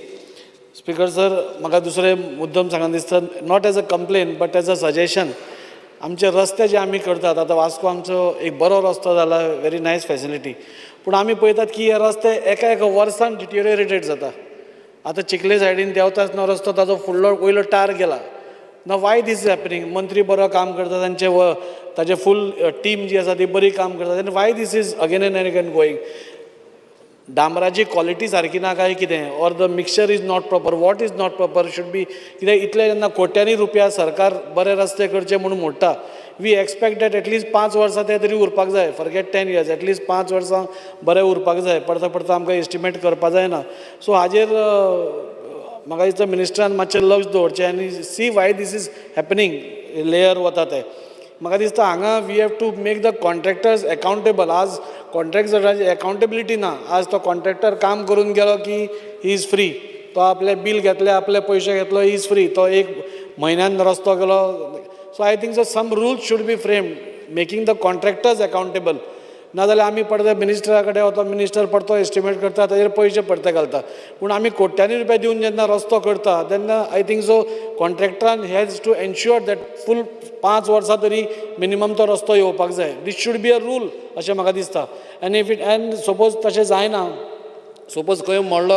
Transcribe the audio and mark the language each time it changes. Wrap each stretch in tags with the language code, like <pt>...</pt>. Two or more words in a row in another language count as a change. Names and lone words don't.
<en>Speaker sir</en> <kok>म्हाका दुसरें मुद्दम सांगन दिसता</kok> <en>not as a complaint but as a suggestion</en> <kok>आमचे रस्ते जे आमी करतात आतां वास्को आमचो एक बरो रस्तो जाला</kok> <en>very nice facility</en> <kok>पूण आमी पळयतात की हे रस्ते एका वर्सान डिटिरियोरेटेड जाता. आतां चिखले सायडीन देंवता आसतना रस्तो ताजो फुडलो वयलो टायर गेला ना</kok> <en>why this is happening</en> <kok>मंत्री बरो काम करता ताजे</kok> <en>full team</en> <kok>जी आसा ती बरी काम करता आनी</kok> <en>why this is again and again going.</en> <kok>डांबराची क्वॉलिटी सारकी ना काय कितें</kok> <en>or the mixture is not proper what is not proper should be</en> <kok>कित्याक इतले जेन्ना कोट्यांनी रुपया सरकार बरे रस्ते करचे म्हणून मोडटा</kok> <en>we expect that at least</en> <kok>5 वर्सां ते तरी उरपाक जाय</kok> <en>forget 10 years at least</en> <kok>5 वर्सां बरें उरपाक जाय परता परता आमकां एस्टिमेट करपा जायना सो हाजेर म्हाका दिसता मिनिस्टरान मातशें लक्ष दवरचें आनी</kok> <en>see why this is happening</en> <kok>लेयर वता ते म्हाका दिसता हांगा</kok> <en>we have to make the contractors accountable</en> <kok>आज कॉन्ट्रॅक्टराची अकावंटेबिलिटी ना आज तो कॉन्ट्रॅक्टर काम करून गेलो की</kok> <en>he is free</en> <kok>तो आपले बील घेतले आपले पयशे घेतलो</kok> <en>he is free</en> <kok>तो एक म्हयन्यान रस्तो गेलो सो</kok> <en>I think so some rules should be framed making the contractors accountable</en> <kok>नाजाल्यार आमी पडते मिनिस्टरा कडेन वता मिनिस्टर परतो एस्टिमेट करता ताजेर पयशे परते घालता पूण आमी कोट्यांनी रुपया दिवन जेन्ना रस्तो करता तेन्ना</kok> <en>I think so</en> <kok>कॉन्ट्रॅक्टरान</kok> <en>has to ensure that full</en> <kok>5 वर्सां तरी मिनिमम तो रस्तो येवपाक जाय</kok> <en>this should be a rule</en> <kok>अशें म्हाका दिसता आनी</kok> <en>if it and suppose</en> <kok>तशें जायना सपोज खंय मोडलो</kok>